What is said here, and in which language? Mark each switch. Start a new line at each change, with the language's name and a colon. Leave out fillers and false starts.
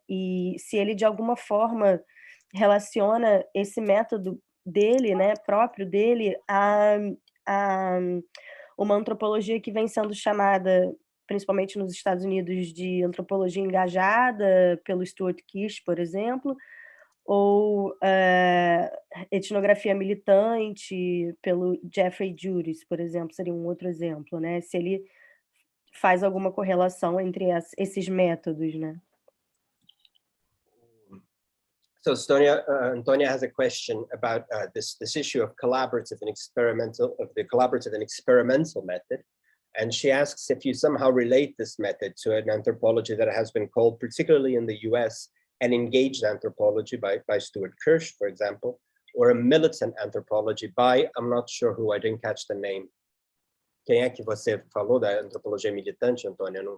Portuguese: E se ele, de alguma forma, relaciona esse método dele, né, próprio dele, a uma antropologia que vem sendo chamada, principalmente nos Estados Unidos, de antropologia engajada, pelo Stuart Kish, por exemplo, ou etnografia militante, pelo Jeffrey Juris, por exemplo, seria um outro exemplo, né? Se ele faz alguma correlação entre esses métodos, né?
English: So Antonia has a question about this issue of collaborative and experimental, of the collaborative and experimental method. And she asks if you somehow relate this method to an anthropology that has been called, particularly in the US, an engaged anthropology by Stuart Kirsch, for example, or a militant anthropology by, I'm not sure who, I didn't catch the name.
Portuguese: Quem é que você falou da antropologia militante, Antônia?